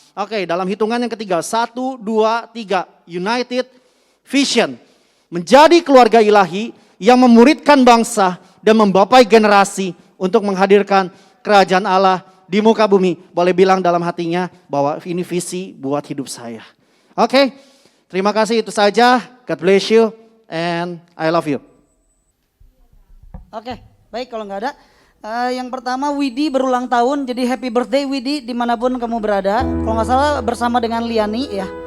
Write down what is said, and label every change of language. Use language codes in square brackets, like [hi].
[id] Oke, dalam hitungan yang ketiga, 1, 2, 3, United Vision. Menjadi keluarga ilahi yang memuridkan bangsa dan membapai generasi untuk menghadirkan kerajaan Allah di muka bumi. Boleh bilang dalam hatinya bahwa ini visi buat hidup saya. Oke, terima kasih itu saja. [en] God bless you and I love you. [id] Oke, baik kalau nggak ada. Yang pertama Widi berulang tahun, jadi [en] happy birthday [id] Widi dimanapun kamu berada. Kalau nggak salah bersama dengan Liani ya.